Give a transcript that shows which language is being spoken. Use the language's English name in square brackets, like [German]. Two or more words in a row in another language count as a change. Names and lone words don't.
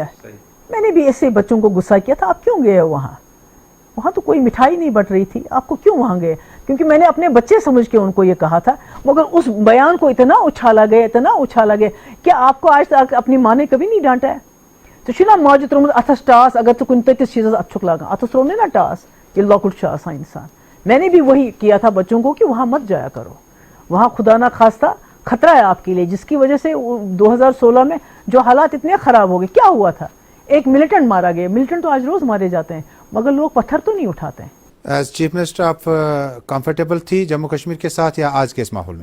[Urdu] میں نے بھی ایسے بچوں کو غصہ کیا تھا، آپ کیوں گئے وہاں؟ وہاں تو کوئی مٹھائی نہیں بٹ رہی تھی، آپ کو کیوں وہاں گئے؟ کیونکہ میں نے اپنے بچے سمجھ کے ان کو یہ کہا تھا. مگر اس بیان کو اتنا اچھالا گیا. کیا آپ کو آج تک اپنی ماں نے کبھی نہیں ڈانٹا ہے؟ [Kashmiri] تو چھنا ماجہ ترومت اتھس ٹاس، اگر تو کن تتس چیزس اتھ چھک لاگان، اتھس ترونے نا ٹاس یہ لۄکُٹ چھُ آسان انسان. [Urdu] میں نے بھی وہی کیا تھا بچوں کو کہ وہاں مت جایا کرو، وہاں خدا نہ خواستہ خطرہ ہے آپ کے لیے، جس کی وجہ سے 2016 میں جو حالات اتنے خراب ہو گئے. کیا ہوا تھا؟ ایک ملیٹنٹ مارا گیا. ملیٹنٹ تو آج روز مارے جاتے ہیں، مگر لوگ پتھر تو نہیں اٹھاتے ہیں. [English] as chief minister [Urdu] آپ کمفرٹیبل تھی جموں کشمیر کے ساتھ یا آج کے اس ماحول میں؟